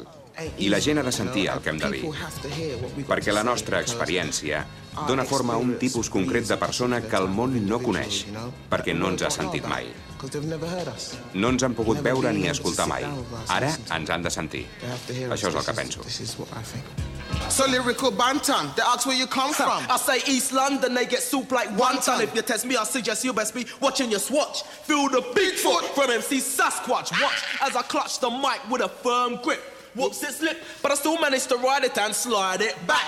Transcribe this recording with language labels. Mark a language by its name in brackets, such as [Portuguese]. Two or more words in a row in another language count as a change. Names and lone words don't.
[Catalan] I la gent ha de sentir el que hem de dir. Perquè la nostra experiència dona forma a un tipus concret de persona que el món no coneix, perquè no ens ha sentit mai. No ens han pogut veure ni escoltar mai. Ara ens han de sentir. Això és el que penso. [English] So lyrical bantan, they ask where you come from. I say East London, they get soup like wonton. If you test me, I suggest you best be watching your swatch. Feel the Bigfoot from MC Sasquatch. Watch as I clutch the mic with a firm grip. Whoops, it slipped, but I still managed to ride it and slide it back.